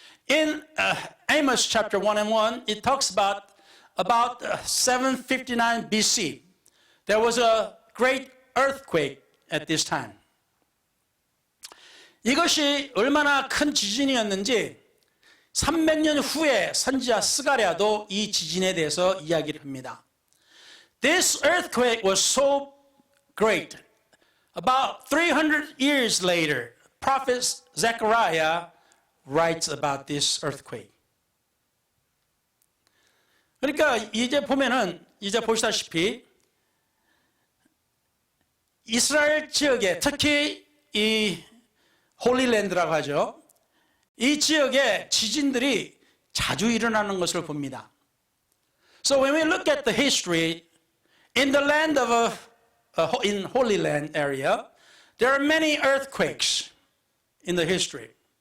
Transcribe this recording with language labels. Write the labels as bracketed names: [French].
[English] In Amos chapter 1 and 1, it talks about 759 BC. There was a great earthquake at this time. [Korean] 이것이 얼마나 큰 지진이었는지 300년 후에 선지자 스가랴도 이 지진에 대해서 이야기를 합니다. [English] This earthquake was so great. About 300 years later, prophet Zechariah writes about this earthquake. [Korean] 그러니까 이제 보면은 이제 보시다시피 이스라엘 지역에 특히 이 홀리랜드라고 하죠. 이 지역에 지진들이 자주 일어나는 것을 봅니다. [English] So when we look at the history in the land of in Holy Land area, there are many earthquakes in the history.